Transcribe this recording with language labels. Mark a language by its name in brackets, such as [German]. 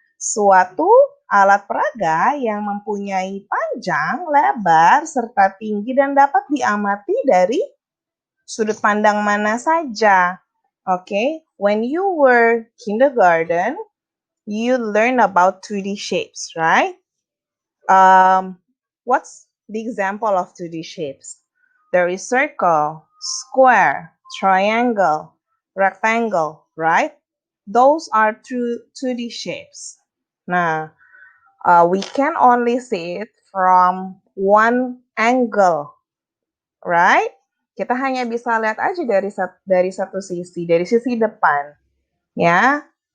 [Indonesian] Suatu alat peraga yang mempunyai panjang, lebar, serta tinggi dan dapat diamati dari sudut pandang mana saja. [English] Okay, when you were kindergarten, you learn about 2D shapes, right? What's the example of 2D shapes? There is circle, square, triangle, rectangle, right? Those are 2D shapes. Nah, we can only see it from one angle, right? [Indonesian] Kita hanya bisa lihat aja dari satu sisi, dari sisi depan, ya.